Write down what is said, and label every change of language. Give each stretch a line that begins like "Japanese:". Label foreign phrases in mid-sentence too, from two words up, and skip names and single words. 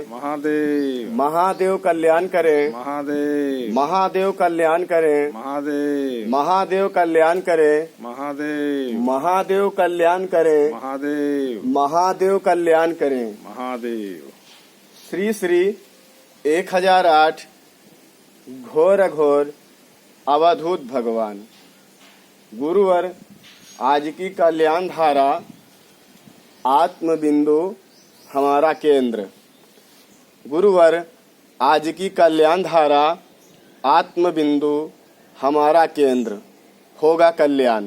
Hindi: महादेव। महादेव कल्याण करे, महादेव। महादेव कल्याण करे, महादेव। महादेव कल्याण करे, महादेव। महादेव कल्याण करे, महादेव। महादेव कल्याण करे। महादेव। श्री श्री 1008 घोर घोर अवधूत भगवान। गुरुवर आज की कल्याण धारा आत्म बिंदु हमारा केंद्र। गुरुवर आज की कल्याण धारा आत्म बिंदु हमारा केंद्र, होगा कल्याण।